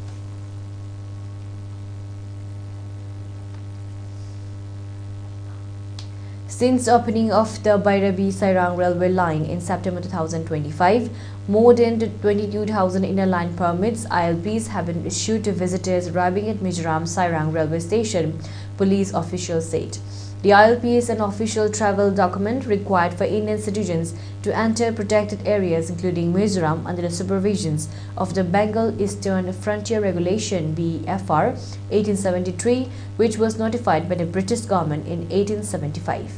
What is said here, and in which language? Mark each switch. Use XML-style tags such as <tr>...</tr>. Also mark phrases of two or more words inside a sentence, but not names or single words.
<en>Since the opening of the Bairabi-Sairang railway line in September 2025, more than 22,000 inner line permits (ILPs) have been issued to visitors arriving at Mizoram Sairang railway station, police officials said. The ILP is an official travel document required for Indian citizens to enter protected areas including Mizoram under the supervisions of the Bengal Eastern Frontier Regulation (BFR) 1873, which was notified by the British government in 1875.</en>